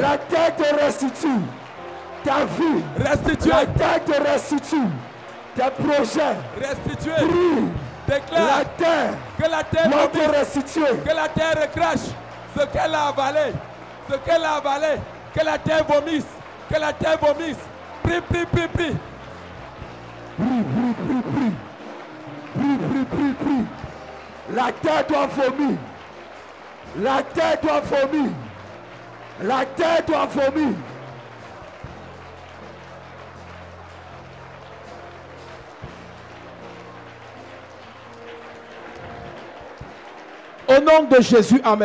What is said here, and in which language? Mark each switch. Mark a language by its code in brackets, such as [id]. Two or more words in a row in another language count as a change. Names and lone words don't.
[fr] La terre te restitue. Ta vie, restitué. La terre te restitue. Tes projets, restitué. Prie. Déclare la terre, que la terre te restitue. Que la terre recrache ce qu'elle a avalé. Ce qu'elle a avalé, que la terre vomisse. Que la terre vomisse. Prie, prie, prie, prie. Prie. La terre doit vomir. La terre doit vomir. La terre doit vomir. Au nom de Jésus, Amen.